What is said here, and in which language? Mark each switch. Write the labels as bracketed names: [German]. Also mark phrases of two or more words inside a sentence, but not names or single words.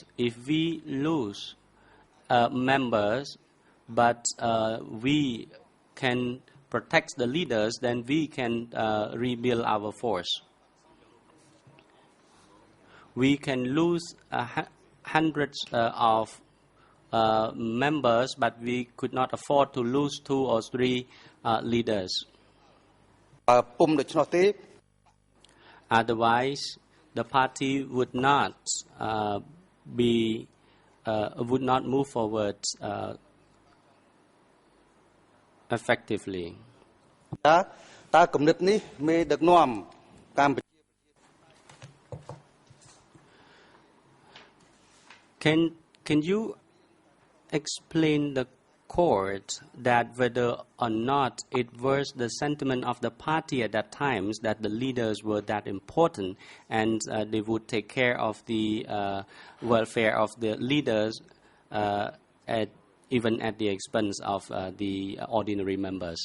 [English] If we lose members, but we can protect the leaders, then we can rebuild our force. We can lose hundreds of members, but we could not afford to lose 2 or 3 leaders. [Khmer] ពុំដូច្នោះទេ [English] Otherwise, the party would not move forward effectively. [Khmer] តើគំនិតនេះមេដឹកនាំកម្ពុជា [English] Can you explain the court that whether or not it was the sentiment of the party at that time that the leaders were that important and they would take care of the welfare of the leaders even at the expense of the ordinary members?